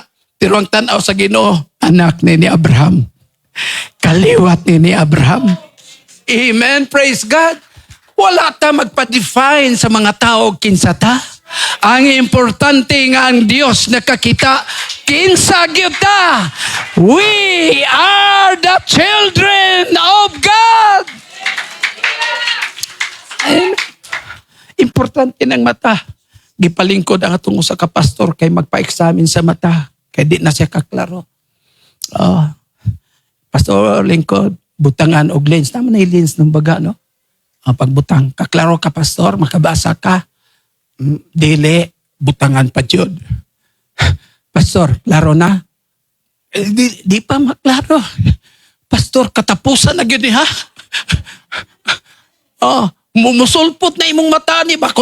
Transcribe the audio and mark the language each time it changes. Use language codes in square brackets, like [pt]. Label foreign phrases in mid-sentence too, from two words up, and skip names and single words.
[ceb] Pero ang tanaw sa Ginoo, anak ni Abraham. Kaliwat ni Abraham. Amen, [en] praise God. [ceb] Wala ta magpa-define sa mga tao kinsa ta. Ang importante nga ang Diyos nakakita, kinsa gyud ta. [en] We are the children of God. [ceb] Amen. Importante ng mata. Gipalingkod ang atong usa ka pastor kay magpa-examine sa mata. Kay di na siya kaklaro. Pastor lingkod, butangan og lens. Tama na yung lens ng baga, no? Pagbutang. Kaklaro ka, pastor. Makabasa ka. Dili, butangan pa yun. Pastor, klaro na? Di pa maklaro. Pastor, katapusan na yun ha? Mumusulpot na imong mata ni ba?